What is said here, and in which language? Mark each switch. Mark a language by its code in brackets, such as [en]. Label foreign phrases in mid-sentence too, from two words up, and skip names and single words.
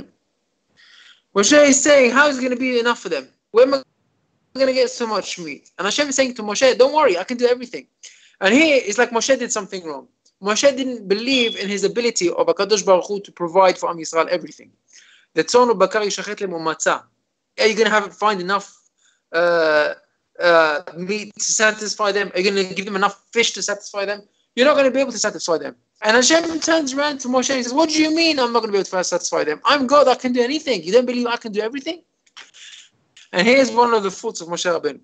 [en] Moshe is saying, how is it going to be enough for them? Where am I going to get so much meat? And Hashem is saying to Moshe, don't worry, I can do everything. And here, it's like Moshe did something wrong. Moshe didn't believe in his ability of [he] הקדוש ברוך הוא [en] to provide for [he] עם ישראל [en] everything. The [he] צאן ובקר ישחט לם ומצא. [en] Are you going to find enough meat to satisfy them? Are you going to give them enough fish to satisfy them? You're not going to be able to satisfy them. And Hashem turns around to Moshe and says, what do you mean I'm not going to be able to satisfy them? I'm God, I can do anything. You don't believe I can do everything? And here's one of the faults of Moshe Rabbeinu.